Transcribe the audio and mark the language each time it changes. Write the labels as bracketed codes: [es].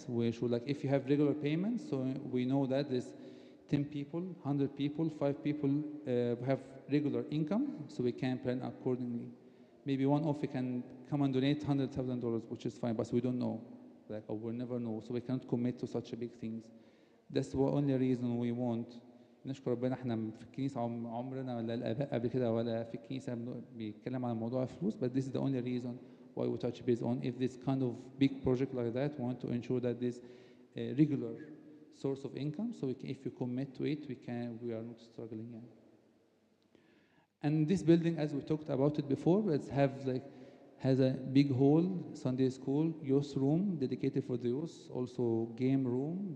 [en] We should, like, if you have regular payments, so we know that there's 10 people, 100 people, 5 people have regular income, so we can plan accordingly. Maybe one off we can come and donate $100,000, which is fine, but we don't know. Like, or we'll never know, so we cannot commit to such a big things. That's the only reason we want. [ar] نشكر ربنا احنا في الكنيسة عمرنا ولا الآباء قبل كده ولا في الكنيسة بيتكلم عن موضوع الفلوس, [en] but this is the only reason why we touch base on. If this kind of big project like that, we want to ensure that there's a regular source of income, so if you commit to it, we are not struggling. Yeah. And this building, as we talked about it before, has a big hall, Sunday school, youth room dedicated for the youth, also game room.